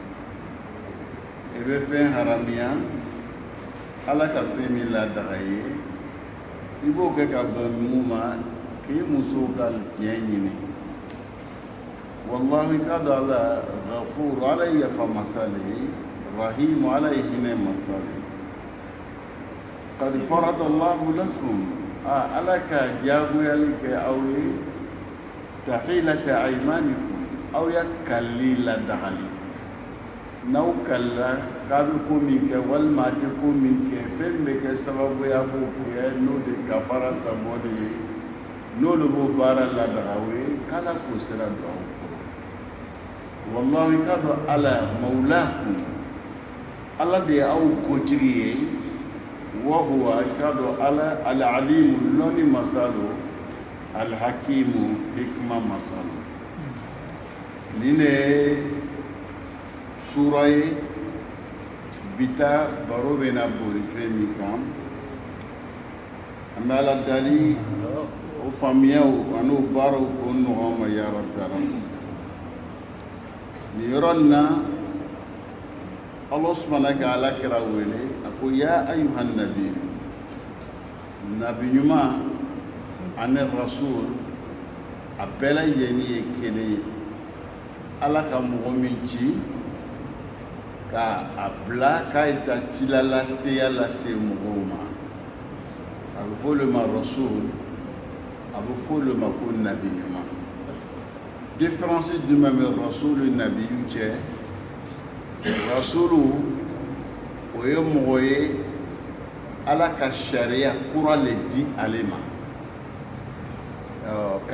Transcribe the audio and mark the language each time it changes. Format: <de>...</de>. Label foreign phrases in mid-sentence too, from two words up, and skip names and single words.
<bm>i bɛ fɛn haramiya ala ka fɛn min ladaga ye i b'o kɛ ka bɛn mun ma k'i muso ka diɲɛ ɲini wallahi ka dɔn ala ghafur ala ye yafa masa le ye rahimu ala ye hinɛ masa le ye</bm> <ar>قد فرض الله لكم</ar> <bm>ala ka diyagoyali kɛ aw ye</bm> <ar>تحلة أيمانكم</ar> <bm>aw ya kalli ladagali n'aw kalla k'a bɛ ko min kɛ walima a tɛ ko min kɛ fɛn bɛ kɛ sababuya b'o kɛ n'o de kafara ka bɔ de ye n'olu b'o baara ladaga o ye k'ala k'o sira don aw kɔrɔ wallahi k'a dɔn ala mawlakum ala de ye aw kotigi ye wa huwa k'a dɔn ala al-alimu lɔnni masa don al-hakimu hikma masa don nin de ye sura ye bita baro bɛ na bori fɛn min kan an bɛ ala dali o faamuyaw ani o baaraw k'o nɔgɔya ma ya rabbi nin yɔrɔ nin na Allah subhanahu ka ala kira wele a ko</bm> <ar>يا أيها النبي</ar> <bm>nabi ɲuman ani rasul a bɛɛ lajɛlen ye kelen ye ala ka mɔgɔ min ci ka a bila k'a ye ta cila laseya lase mɔgɔw ma a bɛ fɔ olu ma rasul a bɛ fɔ olu ma ko nabi ɲuman différence jumɛn bɛ rasul ni nabiyu cɛ rasulu o ye mɔgɔ ye ala ka sariya kura le di ale ma ka</bm>